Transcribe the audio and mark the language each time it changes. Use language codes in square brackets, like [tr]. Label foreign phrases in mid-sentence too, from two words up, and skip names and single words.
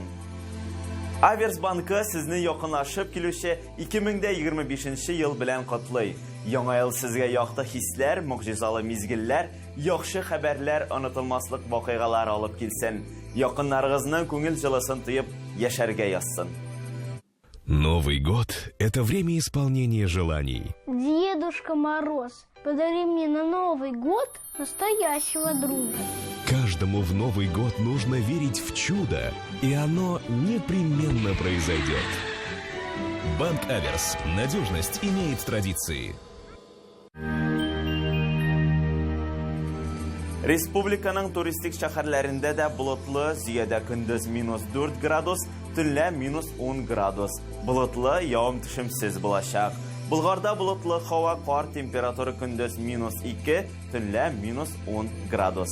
[tt] Аверс банкы сезне якынлашып килүче 2025 ел белән котлый. Яңа ел сезгә якты хисләр, мөгъҗизалы мизгелләр, яхшы хәбәрләр, онытылмаслык вакыйгалар алып килсен. Якыннарыгызның күңел җылысын тоеп, яшәргә язсын. [ru] Новый год – это время исполнения желаний. Дедушка Мороз, подари мне на Новый год настоящего друга. Каждому в Новый год нужно верить в чудо, и оно непременно произойдет. Банк Аверс. Надежность имеет традиции. [tt] Республиканың туристик шәһәрләрендә дә болытлы, зиядә көндез -4 градус, төнлә -10 градус. Болытлы, явым-төшемсез булачак. Булгарда болытлы һава, кар температура көндез -2, төнлә -10 градус.